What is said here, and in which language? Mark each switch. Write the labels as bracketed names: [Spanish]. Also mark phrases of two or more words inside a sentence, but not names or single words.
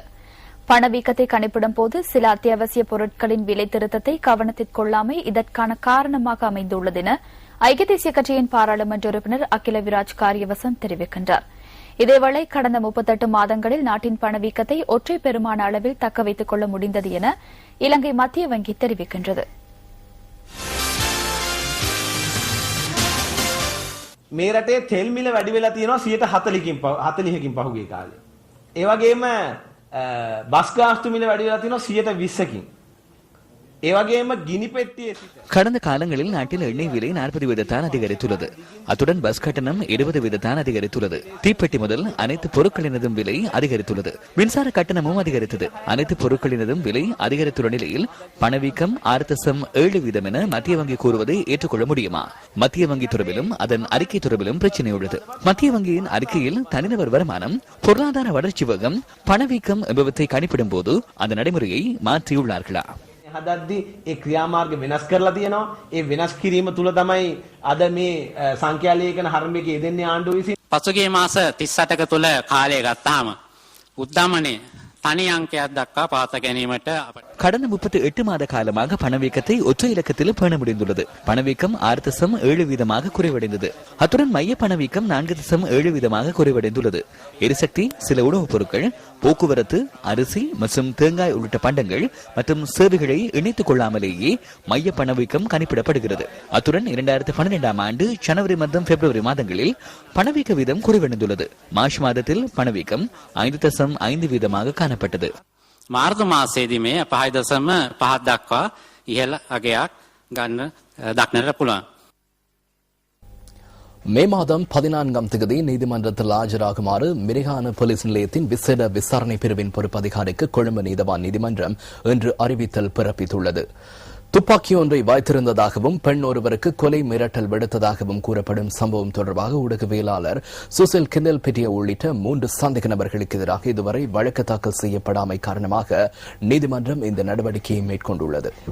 [Tamil] பணவீக்கத்தை கணிப்பிடும் போது சில அத்தியாவசிய பொருட்களின் விலை திருத்தத்தை கவனத்தில் கொள்ளாமை இதற்கான காரணமாக அமைந்துள்ளது என ஐக்கிய தேசிய கட்சியின் பாராளுமன்ற உறுப்பினர் அகில விராஜ் காரியவசம் தெரிவிக்கின்றார். இதேவேளை கடந்த 38 மாதங்களில் நாட்டின் பணவீக்கத்தை ஒற்றை பெருமான அளவில் தக்க வைத்துக் கொள்ள முடிந்தது என இலங்கை மத்திய வங்கி தெரிவிக்கின்றது. [Sinhala] මේ රටේ තෙල් මිල වැඩි වෙලා තියෙනවා 40කින් පහුගිය කාලේ. ඒ වගේම බස් ගාස්තු මිල වැඩි වෙලා තියෙනවා 20කින්. ඒ වගේම ගිනි පෙට්ටියේ [Tamil] கடந்த காலங்களில் நாட்டில் எண்ணெய் விலை 40 வீதத்தான் அதிகரித்துள்ளது. அத்துடன் பஸ் கட்டணம் 20 வீதத்தான் அதிகரித்துள்ளது. தீப்பெட்டி முதல் அனைத்து பொருட்களினதும் விலை அதிகரித்துள்ளது. மின்சார கட்டணமும் அதிகரித்தது. அனைத்து பொருட்களினதும் விலை அதிகரித்துள்ள நிலையில் பணவீக்கம் 6.7% என மத்திய வங்கி கூறுவதை ஏற்றுக்கொள்ள முடியுமா? மத்திய வங்கி துறவிலும் அதன் அறிக்கை துறவிலும் பிரச்சனை உள்ளது. மத்திய வங்கியின் அறிக்கையில் தனிநபர் வருமானம், பொருளாதார வளர்ச்சி வேகம், பணவீக்கம் என்பவற்றை கணிப்பிடும் போது அந்த நடைமுறையை மாற்றியுள்ளார்களா? [Sinhala] හදද්දී ඒ ක්‍රියාමාර්ග වෙනස් කරලා තියෙනවා. ඒ වෙනස් කිරීම තුල තමයි අද මේ සංඛ්‍යාලේඛන හරඹයක යෙදෙන්නේ ආණ්ඩුව විසින්. පසුගිය මාස 38ක තුල කාලය ගත්තාම උද්දමනයේ තනි අංකයක් දක්වා පාත ගැනීමට [Tamil] கடந்த 38 மாத காலமாக பணவீக்கத்தை ஒற்றை இலக்கத்தில் பேண முடிந்துள்ளது. பணவீக்கம் 6.7% குறைவடைந்தது. அத்துடன் மைய பணவீக்கம் 4.7% குறைவடைந்துள்ளது. எரிசக்தி, சில உணவுப் பொருட்கள், போக்குவரத்து, அரிசி மற்றும் தேங்காய் உள்ளிட்ட பண்டங்கள் மற்றும் சேவைகளை இணைத்துக் கொள்ளாமலேயே மைய பணவீக்கம் கணிப்பிடப்படுகிறது. அத்துடன் 2012ஆம் ஆண்டு ஜனவரி மற்றும் பிப்ரவரி மாதங்களில் பணவீக்க வீதம் குறைவடைந்துள்ளது. மார்ச் மாதத்தில் பணவீக்கம் 5.5% காணப்பட்டது. [Sinhala] මාර්තු මාසයේදී මේ 5.5 දක්වා ඉහළ අගයක් ගන්න දක්නට පුළුවන්. [Tamil] மே மாதம் 14ஆம் தேதி நீதிமன்றத்தில் ஆஜராகுமாறு மிரிகான போலீஸ் நிலையத்தின் விசேட விசாரணை பிரிவின் பொறுப்பு அதிகாரிக்கு கொழும்பு நீதவான் நீதிமன்றம் இன்று அறிவித்தல் பிறப்பித்துள்ளது. துப்பாக்கி ஒன்றை வைத்திருந்ததாகவும் பெண் ஒருவருக்கு கொலை மிரட்டல் விடுத்ததாகவும் கூறப்படும் சம்பவம் தொடர்பாக ஊடகவியலாளர் சுசில் கிண்டல்பிட்டிய உள்ளிட்ட 3 சந்தேக நபர்களுக்கு எதிராக இதுவரை வழக்கு தாக்கல் செய்யப்படாமை காரணமாக நீதிமன்றம் இந்த நடவடிக்கையை மேற்கொண்டுள்ளது.